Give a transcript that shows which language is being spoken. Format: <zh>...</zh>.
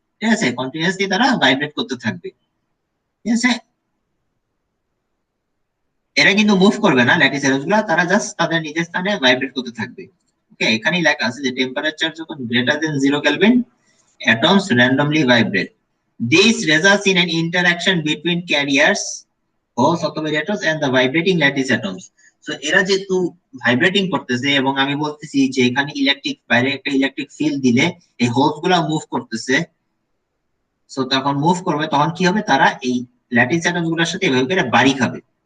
<bn>ঠিক আছে, কন্টিনিউয়াসলি তারা ভাইব্রেট করতে থাকবে। ঠিক আছে, এরা কিন্তু মুভ করবে না, ল্যাটিস অ্যাটমস গুলা, তারা জাস্ট তাদের নিজের স্থানে ভাইব্রেট করতে থাকবে। ওকে, এখানেই লেখা আছে যে টেম্পারেচার যখন greater than 0 kelvin</bn> <en>atoms randomly vibrate. This results in an interaction between carriers, holes</en> <bn>অথবা</bn> <en>atoms and the vibrating lattice atoms.</en> <bn>So এরা যেহেতু ভাইব্রেটিং করতেছে, এবং আমি বলতেছি যে এখানে ইলেকট্রিক, বাইরে একটা ইলেকট্রিক ফিল্ড দিলে এই হোলস গুলা মুভ করতেছে। সো তখন মুভ করবে, তখন কি হবে? তারা এই ল্যাটিস অ্যাটমস গুলোর সাথে এভাবে করে বাড়ি খাবে।</bn>